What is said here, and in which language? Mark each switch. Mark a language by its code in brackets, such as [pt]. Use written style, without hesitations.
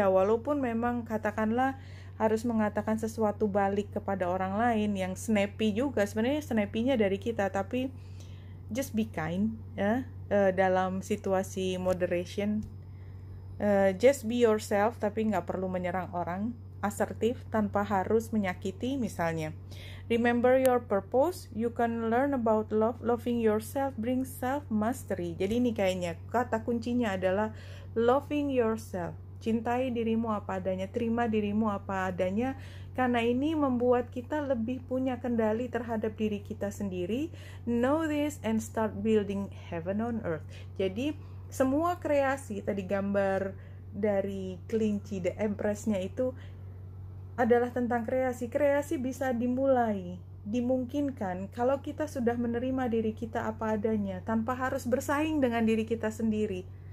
[id] Ya, walaupun memang katakanlah harus mengatakan sesuatu balik kepada orang lain yang snappy juga, sebenarnya snappy-nya dari kita, tapi [en] just be kind [id] ya, dalam situasi moderation. [en] Just be yourself, [id] tapi nggak perlu menyerang orang. Asertif tanpa harus menyakiti misalnya. [en] Remember your purpose. You can learn about love. Loving yourself brings self-mastery. [id] Jadi ini kayaknya kata kuncinya adalah loving yourself. Cintai dirimu apa adanya. Terima dirimu apa adanya. Karena ini membuat kita lebih punya kendali terhadap diri kita sendiri. [en] Know this and start building heaven on earth. [id] Jadi semua kreasi, tadi gambar dari kelinci, the empress-nya itu adalah tentang kreasi. Kreasi bisa dimulai, dimungkinkan kalau kita sudah menerima diri kita apa adanya, tanpa harus bersaing dengan diri kita sendiri.